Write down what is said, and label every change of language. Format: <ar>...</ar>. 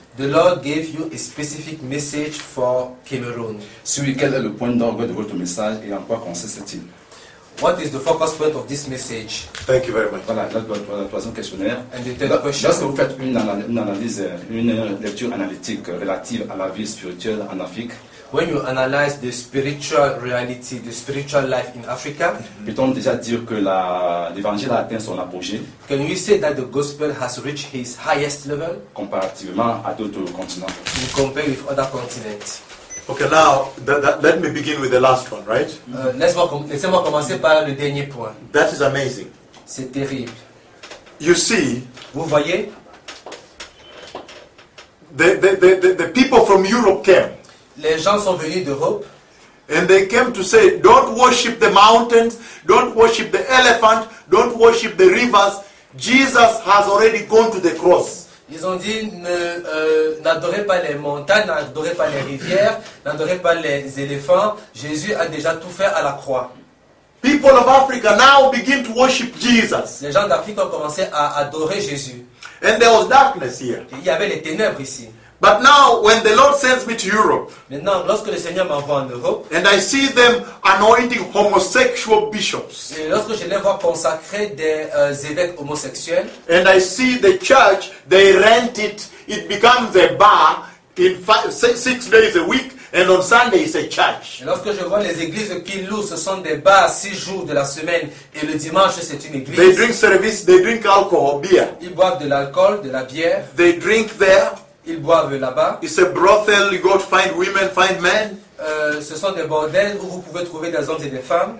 <en>The Lord gave you a specific message for Cameroon.</en> <fr>Sur quel est le point d'orgue de votre message et en quoi consiste-t-il?</fr> <en>What is the focus point of this message? Thank you very much.</en> <fr>Voilà, le troisième questionnaire.</fr> <en>And the third question.</en> <fr>Lorsque vous faites une analyse, une lecture analytique relative à la vie spirituelle en Afrique,</fr> <en>when you analyze the spiritual reality, the spiritual life in Africa,</en> <fr>peut-on déjà dire que l'évangile a atteint son apogée?</fr> <en>Can you say that the gospel has reached its highest level?</en> <fr>Comparativement à d'autres continents.</fr> <en>You compare with other continents. Okay, now let me begin with the last one, right?</en> <fr>Laissez-moi commencer par le dernier point.</fr> <en>That is amazing.</en> <fr>C'est terrible.</fr> <en>You see,</en> <fr>vous voyez,</fr> <en>the people from Europe came.</en> <fr>Les gens sont venus d'Europe.</fr> <en>And they came to say, don't worship the mountains, don't worship the elephant, don't worship the rivers. Jesus has already gone to the cross.</en> <fr>Ils ont dit, n'adorez pas les montagnes, n'adorez pas les rivières, n'adorez pas les éléphants. Jésus a déjà tout fait à la croix.</fr> <en>People of Africa now begin to worship Jesus.</en> <fr>Les gens d'Afrique ont commencé à adorer Jésus.</fr> <en>And there was darkness here.</en> <fr>Il y avait les ténèbres ici.</fr> <en>But now, when the Lord sends me to Europe,</en> <fr>maintenant, lorsque le Seigneur m'envoie en Europe,</fr> <en>and I see them anointing homosexual bishops,</en> <fr>et lorsque je les vois consacrer des évêques homosexuels,</fr> <en>and I see the church, they rent it becomes a bar in 6 days a week, And on Sunday it's a church.</en> <fr>Et lorsque je vois les églises qui louent, ce sont des bars 6 jours de la semaine et le dimanche c'est une église.</fr> <en>They drink service, they drink alcohol, beer.</en> <fr>Ils boivent de l'alcool, de la bière.</fr> <en>They drink there.</en> <fr>Ils boivent là-bas.</fr> <en>It's a brothel, you go to find women, find men.</en> <fr>Ce sont des bordels où vous pouvez trouver des hommes et des femmes.</fr>